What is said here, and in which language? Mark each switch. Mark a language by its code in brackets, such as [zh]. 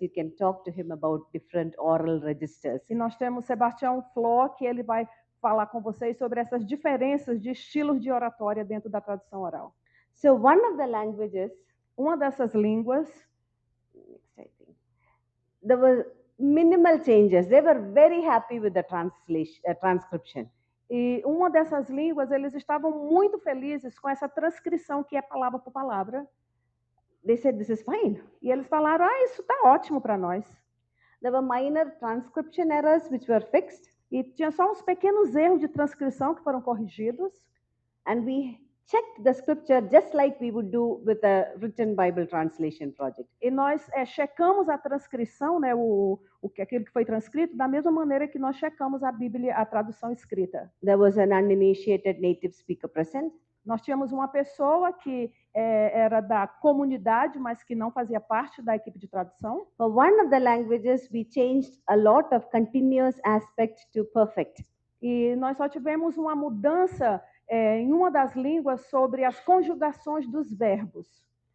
[en] You can talk to him about different oral registers. [pt] E nós temos Sebastião Flor, que ele vai falar com vocês sobre essas diferenças de estilos de oratória dentro da tradução oral. [en] So one of the languages, [pt] uma dessas línguas, [en] there were minimal changes. They were very happy with the transcription. [pt] E uma dessas línguas, eles estavam muito felizes com essa transcrição que é palavra por palavra. [en] They said, this is fine. [pt] E eles falaram, isso está ótimo para nós. [en] There were minor transcription errors which were fixed. [pt] E tinha só uns pequenos erros de transcrição que foram corrigidos. [en] And we checked the scripture just like we would do with a written Bible translation project. [pt] E nós checamos a transcrição, né, aquilo que foi transcrito, da mesma maneira que nós checamos a Bíblia, a tradução escrita. [en] There was an uninitiated native speaker present. [pt] Nós tínhamos uma pessoa que era da comunidade, mas que não fazia parte da equipe de tradução. [en] For one of the languages, we changed a lot of continuous aspect to perfect. [pt] E nós só tivemos uma mudança em uma das línguas sobre as conjugações dos verbos.